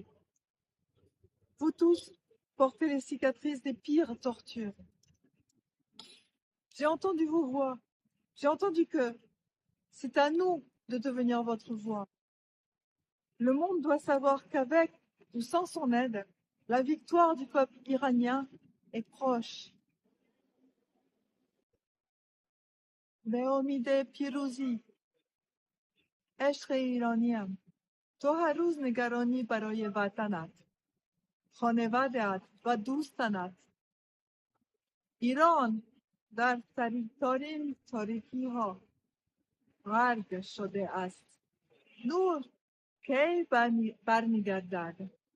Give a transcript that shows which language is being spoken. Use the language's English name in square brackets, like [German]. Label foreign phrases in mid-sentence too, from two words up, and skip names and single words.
[French] Vous tous portez les cicatrices des pires tortures. J'ai entendu vos voix, j'ai entendu que c'est à nous de devenir votre voix. Le monde doit savoir qu'avec ou sans son aide, la victoire du peuple iranien est proche. [Persian] به پیروزی عشق ایرانیم تو هر روز نگرانی برای وطنت خانواده‌ات و دوستانت ایران در سریع‌ترین تاریکی‌ها غرق شده است نور کی برمیگردد